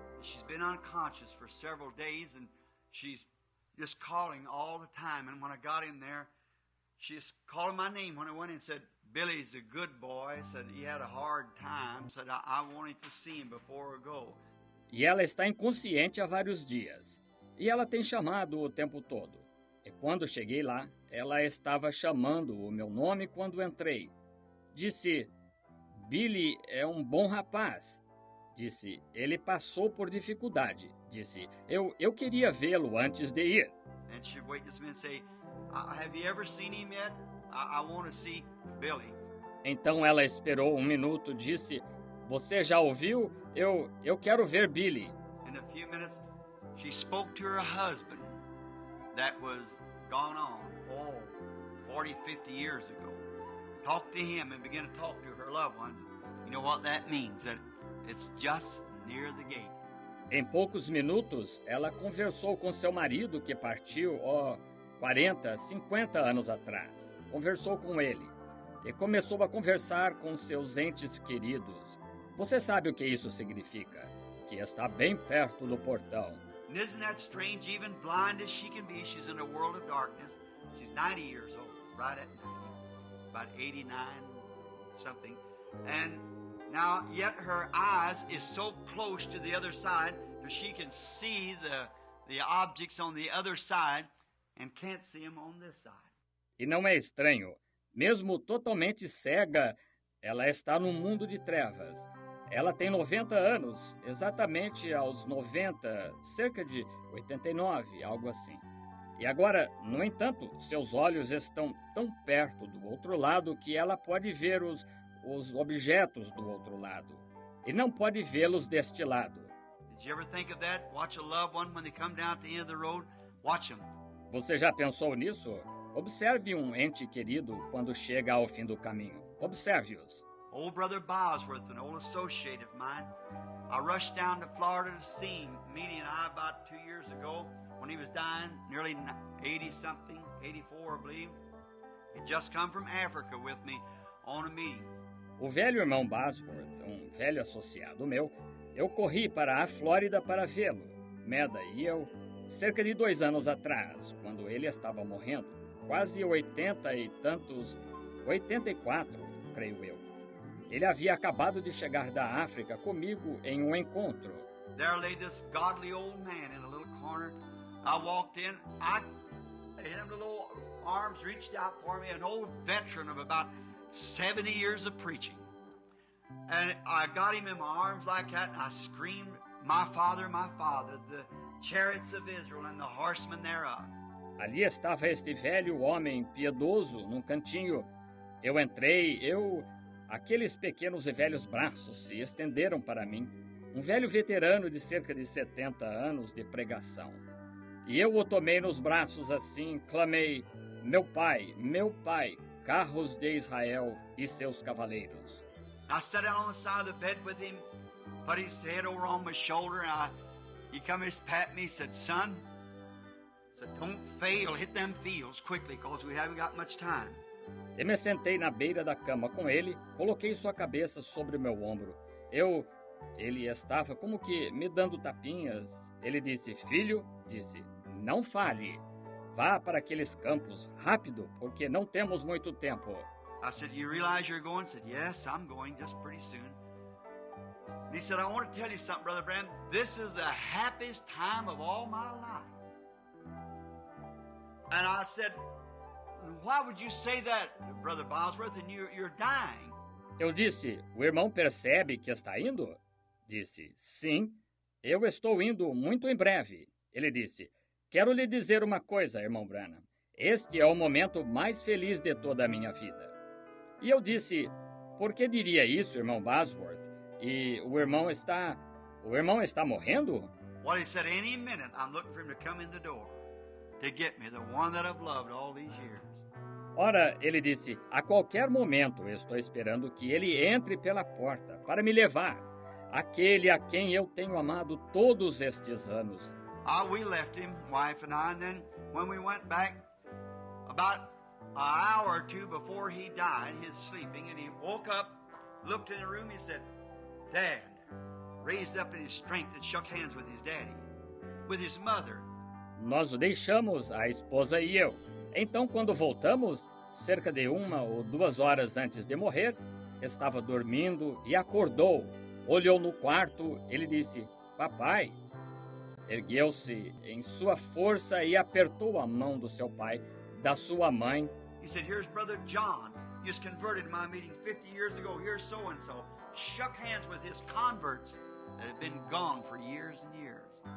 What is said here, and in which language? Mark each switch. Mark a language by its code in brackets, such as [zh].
[en] She's been unconscious for several days and she's just calling all the time. And when I got in there, she's calling my name when I went in and said, Billy's a good boy. Said he had a hard time. Said I wanted to see him before I go. [pt] E ela está inconsciente há vários dias. E ela tem chamado o tempo todo. E quando cheguei lá, ela estava chamando o meu nome quando entrei. Disse, Billy é um bom rapaz. Disse, ele passou por dificuldade. Disse, eu queria vê-lo antes de ir. [en] And she'd wait just a minute and say, have you ever seen him yet? I want to see Billy. [pt] Então ela esperou um minuto, disse, você já ouviu? Eu quero ver Billy. [en] In a few minutes, she spoke to her husband that was gone on, 40, 50 years ago. Talked to him and began to talk to her loved ones. You know what that means? That it's just near the gate. [pt] Em poucos minutos, ela conversou com seu marido que partiu, 40, 50 anos atrás. Conversou com ele e começou a conversar com seus entes queridos. Você sabe o que isso significa? Que está bem perto do portão. [en] And isn't that strange? Even blind as she can be, she's in a world of darkness. She's 90 years old, right at 90, about 89, something. And now, yet her eyes is so close to the other side that she can see the objects on the other side and can't see them on this side. [pt] E não é estranho, mesmo totalmente cega, ela está num mundo de trevas. Ela tem 90 anos, exatamente aos 90, cerca de 89, algo assim. E agora, no entanto, seus olhos estão tão perto do outro lado que ela pode ver os objetos do outro lado. E não pode vê-los deste lado. [en] Did you ever think of that? Watch a loved one when they come down at the end of the road. Watch them. [pt] Você já pensou nisso? Observe um ente querido quando chega ao fim do caminho. Observe-os. [en] Old Brother Bosworth, an old associate of mine, I rushed down to Florida to see him, meeting I about 2 years ago when he was dying, nearly 80-something, 84, I believe. He'd just come from Africa with me on a meeting. [pt] O velho irmão Bosworth, velho associado meu, eu corri para a Flórida para vê-lo, Meda e eu, cerca de 2 anos atrás, quando ele estava morrendo, quase 80 e tantos, 84, creio eu. Ele havia acabado de chegar da África comigo em um encontro. [en] There lay this godly old man in a little corner. I walked in, him little arms reached out for me, an old veteran of about 70 years of preaching. And I got him in my arms like that, and I screamed, my father, the chariots of Israel and the horsemen thereof. [pt] Ali estava este velho homem piedoso num cantinho. Eu entrei, aqueles pequenos e velhos braços se estenderam para mim. Um velho veterano de cerca de 70 anos de pregação. E eu o tomei nos braços assim, clamei, meu pai, carros de Israel e seus cavaleiros. [en] I sat down on the side of the bed with him, put his head over on my shoulder, and he come and pat me, said, son, don't fail, hit them fields quickly, because we haven't got much time. [pt] Eu me sentei na beira da cama com ele, coloquei sua cabeça sobre o meu ombro. Ele estava como que me dando tapinhas. Ele disse, filho, não fale. Vá para aqueles campos, rápido, porque não temos muito tempo. [en] I said, you realize you're going? He said, yes, I'm going just pretty soon. And he said, I want to tell you something, Brother Branham. This is the happiest time of all my life. And I said, why would you say that, Brother Bosworth, and you're dying? [pt] Eu disse, o irmão percebe que está indo? Disse, sim, eu estou indo muito em breve. Ele disse, quero lhe dizer uma coisa, irmão Branham. Este é o momento mais feliz de toda a minha vida. E eu disse, por que diria isso, irmão Bosworth? E o irmão está morrendo? [en] Well, he said, any minute I'm looking for him to come in the door to get me, the one that I've loved all these years. [pt] Ora, ele disse, a qualquer momento eu estou esperando que ele entre pela porta para me levar, aquele a quem eu tenho amado todos estes anos. [en] We left him, wife and I, and then when we went back, about an hour or two before he died, he was sleeping, and he woke up, looked in the room, he said, Dad, raised up in his strength and shook hands with his daddy, with his mother. [pt] Nós o deixamos, a esposa e eu. Então, quando voltamos, cerca de 1 ou 2 horas antes de morrer, estava dormindo e acordou. Olhou no quarto, ele disse, papai. Ergueu-se em sua força e apertou a mão do seu pai, da sua mãe. [en] He said, here's Brother John, just converted in my meeting 50 years ago, here's so-and-so. Shook hands with his converts that had been gone for years and years.